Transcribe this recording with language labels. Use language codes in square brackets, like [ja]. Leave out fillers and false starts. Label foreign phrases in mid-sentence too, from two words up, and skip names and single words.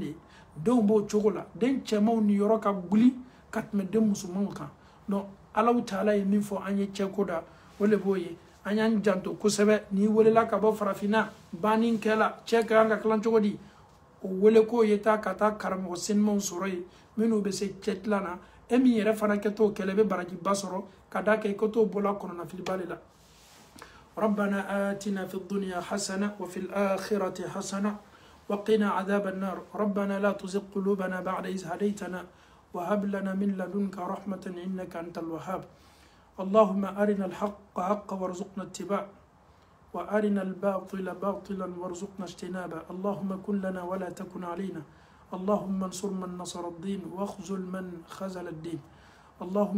[bm] ye denw b'o cogo la den cɛmanw niyɔrɔ ka guli ka tɛmɛ den musomanw kan donc Alahu taala ye min fɔ an ye cɛ ko da o le b'o ye an y'an janto kosɛbɛ n'i welela ka bɔ farafinna banni kɛla cɛ ka kan ka tilan cogo di o wele k'o ye taa ka taa karamɔgɔ senimanw sɔrɔ yen minnu bɛ se cɛ tilan na e min yɛrɛ fana kɛ t'o kɛlɛ i bɛ barajiba sɔrɔ ka d'a kan i ka t'o bɔla kɔnɔnafiliba de la [ar] ربنا آتنا في الدنيا حسنة وفي الآخرة حسنة وقنا عذاب النار ربنا لا تزغ قلوبنا بعد إذ هديتنا وهب لنا من لدنك رحمة إنك أنت الوهاب اللهم أرنا الحق حقا وارزقنا اتباعه وأرنا الباطل باطلا وارزقنا اجتنابه اللهم كن لنا ولا تكن علينا اللهم انصر من نصر الدين واخذل من خذل الدين اللهم